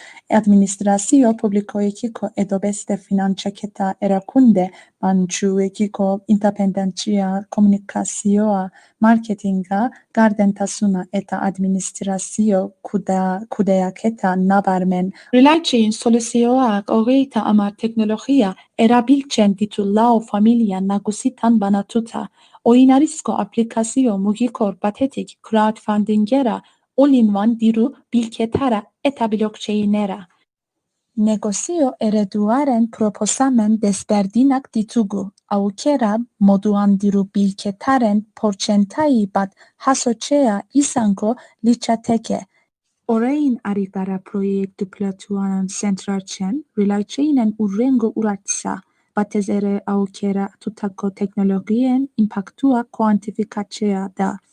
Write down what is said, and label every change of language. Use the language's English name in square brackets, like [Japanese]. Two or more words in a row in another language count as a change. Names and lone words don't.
[Basque] Administrazio publikoekiko edo beste finantzaketa erakunde bantzuekiko independentzia, komunikazioa, marketinga, gardentasuna eta administrazio kudeaketa nabarmen. Relay-Chain soluzioak 30 teknologia erabiltzen ditu 4 familia nagusitan banatuta. Oinarrizko aplikazio mugikor batetik crowdfundingera, all-in-one diru bilketara eta blockchainera. Negozio ereduaren proposamen desberdinak ditugu. Aukera moduan diru bilketaren portzentai bat jasotzea izango litzateke. Orain ari gara proiektu pilotuan zentratzen, Relay-Chainen hurrengo urratsa, batez ere aukeratutako teknologien inpaktua kuantifikatzea da.